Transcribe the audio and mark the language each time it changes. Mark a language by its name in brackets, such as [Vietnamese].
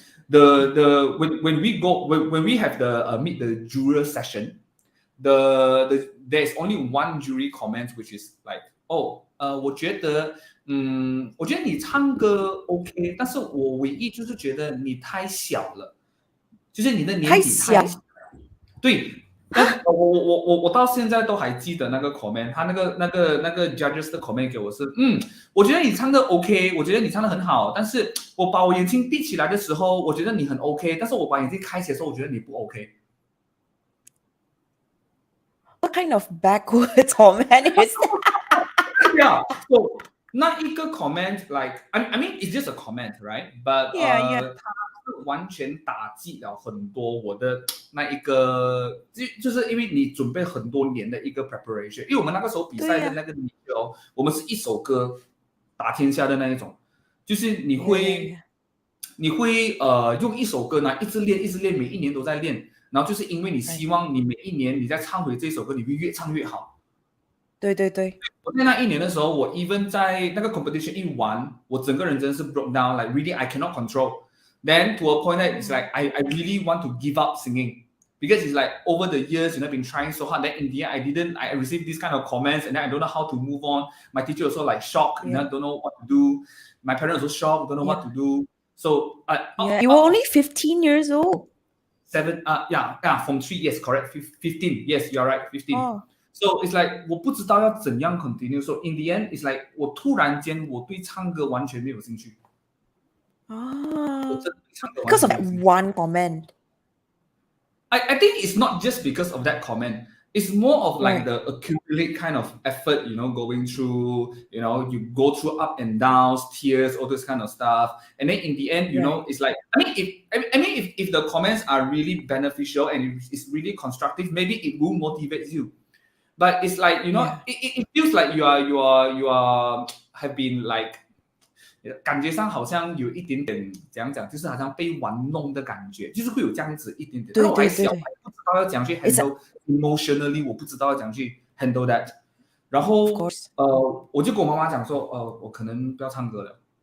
[English] When we have the meet the juror session, there's only one jury comment which is like, [Chinese] 我觉得你唱歌 OK， 但是我唯一就是觉得你太小了，就是你的年纪太小。对。我到现在都还记得那个 comment， 他那个 judges 的 comment 给我是，我觉得你唱的 OK， 我觉得你唱的很好，但是我把我眼睛闭起来的时候，我觉得你很 OK， 但是我把眼睛开起来的时候，我觉得你不 [English] OK。What kind of backwards comment is that? Yeah, so [Chinese] 那一个 [English] comment like I mean it's just a comment, right? [Chinese] But 它完全打击了很多我的那一个，就是因为你准备很多年的一个 preparation， 因为我们那个时候比赛的那个我们是一首歌打天下的那一种，就是你会用一首歌呢一直练，每一年都在练，然后就是因为你希望你每一年你再唱回这首歌，你会越唱越好。对对对，我在那一年的时候，我 even 在那个 competition 一完，我整个人真的是 [English] broke down, like really I cannot control. Then to a point that it's like I really want to give up singing because it's like over the years, you know, I've been trying so hard. Then in the end, I received these kind of comments, and then I don't know how to move on. My teacher also like shocked, you know, don't know what to do. My parents also shocked, don't know what to do. So you were only 15 years old. From 3, yes, correct. 15, yes, you're right, 15. So it's like [Chinese] 我不知道要怎样 continue. [English] So in the end, it's like [Chinese] 我突然间我对唱歌完全没有兴趣。 [English] Because of that one comment. I think it's not just because of that comment. It's more of like the accumulate kind of effort, you know, going through, you know, you go through up and downs, tears, all this kind of stuff. And then in the end, you know, it's like, I mean, if the comments are really beneficial and it's really constructive, maybe it will motivate you. But it's like, you know, it feels like you are have been like, [Chinese] 感觉上好像有一点点怎样讲，就是好像被玩弄的感觉，就是会有这样子一点点。但是我还小，我还不知道要怎样去 handle emotionally， 我不知道要怎样去 [English] handle that。 [Chinese] 然后我就跟我妈妈讲说，我可能不要唱歌了。